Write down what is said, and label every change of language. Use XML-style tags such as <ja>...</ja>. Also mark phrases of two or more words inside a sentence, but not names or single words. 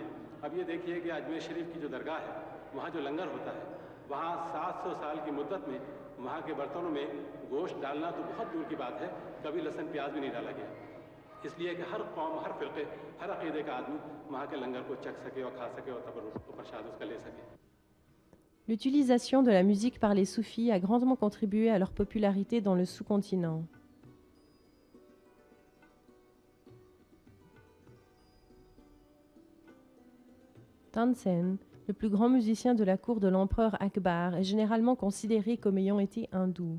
<hi>अब ये देखिए कि अजमेर शरीफ की जो दरगाह है वहाँ जो लंगर होता है वहाँ 700 साल की मुद्दत में वहाँ के बर्तनों में गोश्त डालना तो बहुत दूर की बात है, कभी लहसुन प्याज भी नहीं डाला गया, इसलिए कि हर कौम, हर फ़िरक़े, हर अक़ीदे का आदमी वहाँ के लंगर को चख सके और खा सके और तबरुक और प्रसाद उसका ले सके।</hi> <fr>L'utilisation de la musique par les soufis a grandement contribué à leur popularité dans le sous-continent. Tansen, le plus grand musicien de la cour de l'empereur Akbar, est généralement considéré comme ayant été hindou.</fr>